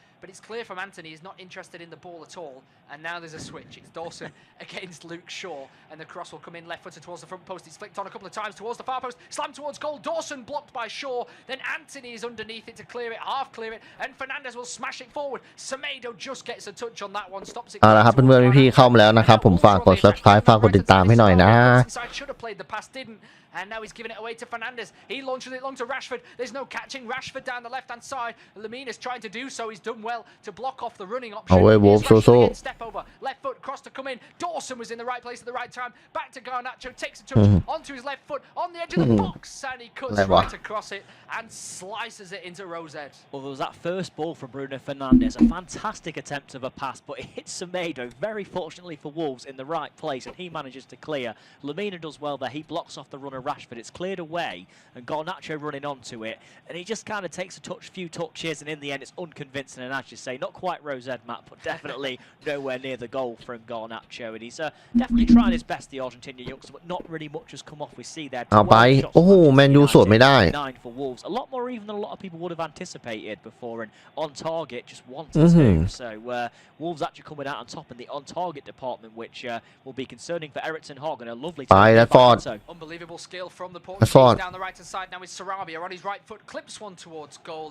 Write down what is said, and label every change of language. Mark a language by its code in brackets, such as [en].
[en] But it's clear from Anthony he's not interested in the ball at all. And now there's a switch. It's Dawson against Luke Shaw. And the cross will come in left-footed towards the front post. He's flicked on a couple of times towards the far post. Slammed towards goal. Dawson blocked by Shaw. Then Anthony is underneath it to clear it, half clear it. And Fernandes will smash it forward. Semedo just gets a touch on that one. Stops it. [th] เอาละครับเพื่อนๆพี่ๆเข้ามาแล้วนะครับผมฝากกด subscribe ฝากกดติดตามให้หน่อยนะ [en] Should have played the pass, didn't. And now he's giving it away to Fernandes. He launches it long to Rashford. There's no catching Rashford down the left-hand side. Lemina's trying to do so. He's done well to block off the running option. Oh, Wolves also. Step over. Left foot, cross to come in. Dawson was in the right place at the right time. Back to Garnacho. Takes a touch onto his left foot on the edge of the box. And he cuts right across it and slices it into Rosette. Well, there was that first ball from Bruno Fernandes. A fantastic attempt of a pass, but it hits Semedo, very fortunately for Wolves, in the right place, and he manages to clear. Lemina does well there. He blocks off the runner Rashford. It's cleared away, and Garnacho running onto it, and he just kind of takes a few touches, and in the end it's unconvincing, and as managed to say. Not quite Rosette, Matt, but definitely nowhere near the goal from Garnacho. And he's definitely trying his best, the Argentinian youngster, but not really much has come off. We see there. [th] เอาไปโอ้โหแมนยูสวนไม่ได้ [en] 9 for Wolves. A lot more even than a lot of people would have anticipated before, and on target just wanted to. So Wolves actually coming out on top in the on target department, which will be concerning for Eric ten Hag, and a lovely unbelievable skill from the Portuguese down the right hand side. Now is Sarabia on his right foot, clips one towards goal.